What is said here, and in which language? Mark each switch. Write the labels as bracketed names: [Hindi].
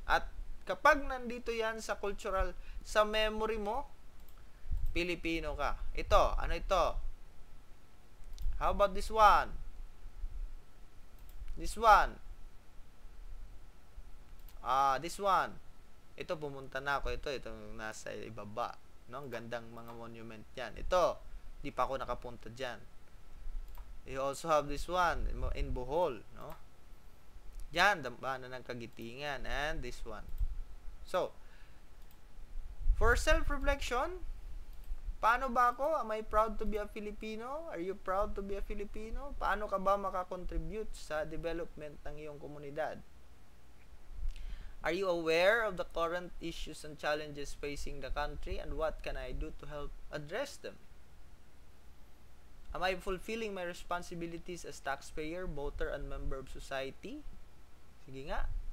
[Filipino] At kapag nandito yan sa cultural, sa memory mo, Pilipino ka. Ito, ano ito? [English] How about this one? This one. This one. [Filipino] Ito, pumunta na ako. Itong nasa ibaba. No? Ang gandang mga monument yan. Ito, di pa ako nakapunta dyan. [English] You also have this one in Bohol. No? [Filipino] Yan, Dambana ng Kagitingan. [English] And this one. So, for self-reflection, [Filipino] paano ba ako? [English] Am I proud to be a Filipino? Are you proud to be a Filipino? [Filipino] Paano ka ba makakontribute sa development ng iyong komunidad? [English] Are you aware of the current issues and challenges facing the country and what can I do to help address them? Am I fulfilling my responsibilities as taxpayer, voter, and member of society? [Filipino] Sige nga.